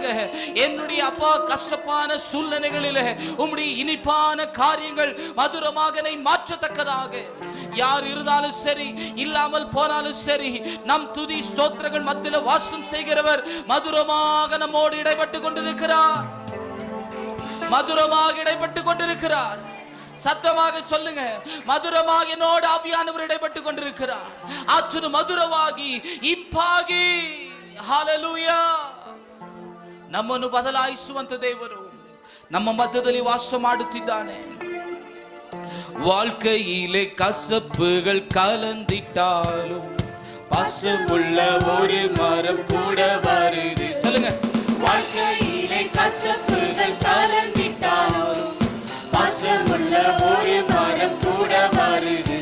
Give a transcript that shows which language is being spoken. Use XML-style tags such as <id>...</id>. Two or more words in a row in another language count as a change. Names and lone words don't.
<ta>என்னுடைய அப்பா கசப்பான சூழ்நிலைகளில உம்முடைய இனிப்பான காரியங்கள் மதுரமாக மாற்றத்தக்கதாக யார் இருந்தாலும் சரி, இல்லாமல் போனாலும் சரி, நம் துதி ஸ்தோத்திரங்கள் மத்தியில வாசம் செய்கிறவர் மதுரமாக நம்மோடு இடைப்பட்டு கொண்டிருக்கிறார். மதுரமாக இடைப்பட்டு கொண்டிருக்கிறார். சத்தமாக சொல்லுங்க, மதுரமாக என்னோடு ஆவியானவர் இடைப்பட்டு கொண்டிருக்கிறார்.</ta> <kn>ಆತನು ಮಧುರವಾಗಿ ಇಂಪಾಗಿ, ಹಲ್ಲೆಲೂಯಾ, ನಮ್ಮನ್ನು ಬದಲಾಯಿಸುವಂತ ದೇವರು ನಮ್ಮ ಮಧ್ಯದಲ್ಲಿ ವಾಸ ಮಾಡುತ್ತಿದ್ದಾನೆ.</kn> <ta>வாழ்க்கையிலே கசப்புகள் கலந்திட்டாலும் பாசமுள்ள ஒரு மரம் கூட வருது. சொல்லுங்க. வாழ்க்கையிலே கசப்புகள் கலந்திட்டாலும் பாசமுள்ள ஒரு மரம் கூட வருது.</ta>